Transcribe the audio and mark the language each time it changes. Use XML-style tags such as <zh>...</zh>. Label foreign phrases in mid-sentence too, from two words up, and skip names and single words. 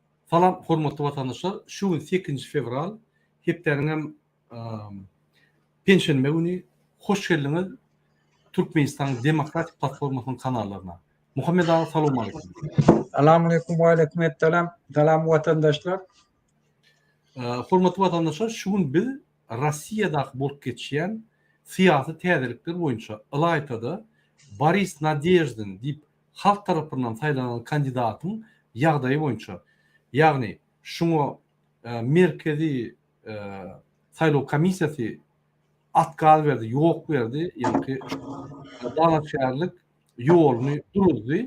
<tk>Salam hormatly vatandaşlar. Şu gün 8 fevral hepderinem penşenbe günü</tk> <tr>hoş geldiniz</tr> <tk>Türkmenistan Demokratik Platformasının kanallarına. Muhammed Ağa, salam aleyküm. Selamünaleyküm ve aleykümselam. Selam vatandaşlar. Hormatly vatandaşlar, şu gün biz Rossiyada bolup geçýän siyasi täzelikler boýunça Ilaytada Boris Nadezhdin diýip halk tarapyndan saýlanan kandidatyň ýagdaýy boýunça, ýagny şuňa merkezi saýlaw komissiýasy atkal berdi, ýok berdi, ýani dalaşýarlyk ýoluny duruzdy.</tk>